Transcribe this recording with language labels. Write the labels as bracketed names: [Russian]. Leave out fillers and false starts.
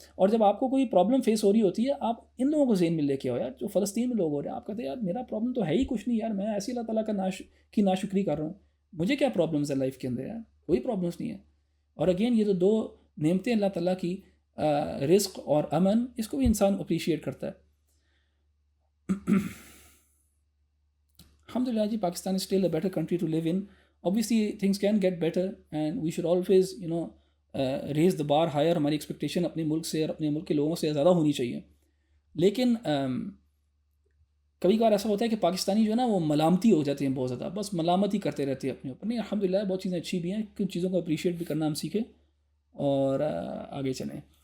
[Urdu] اور جب آپ کو کوئی پرابلم فیس ہو رہی ہوتی ہے، آپ ان لوگوں کو ذہن میں لے کے آؤ. یار جو فلسطین میں لوگ ہو رہے ہیں، آپ کہتے ہیں یار میرا پرابلم تو ہے ہی کچھ نہیں، یار میں ایسی اللہ تعالیٰ کی ناشکری کر رہا ہوں، مجھے کیا پرابلمز ہے لائف کے اندر؟ یار کوئی پرابلمس نہیں ہے. اور اگین یہ تو دو نعمتیں اللہ تعالیٰ کی، رزق اور امن، اس کو بھی انسان اپریشیٹ کرتا ہے. [English] الحمدللہ جی، Pakistan is still a better country to live in. Obviously things can get better and we should always raise the bar higher. [Urdu] ہماری ایکسپیکٹیشن اپنے ملک سے اور اپنے ملک کے لوگوں سے زیادہ ہونی چاہیے. لیکن کبھی کبھار ایسا ہوتا ہے کہ پاکستانی جو ہے نا وہ ملامتی ہو جاتے ہیں بہت زیادہ، بس ملامت ہی کرتے رہتے ہیں اپنے اوپر. نہیں الحمدللہ بہت چیزیں اچھی بھی ہیں، کچھ چیزوں کو اپریشیٹ بھی کرنا ہم سیکھیں اور آگے چلیں.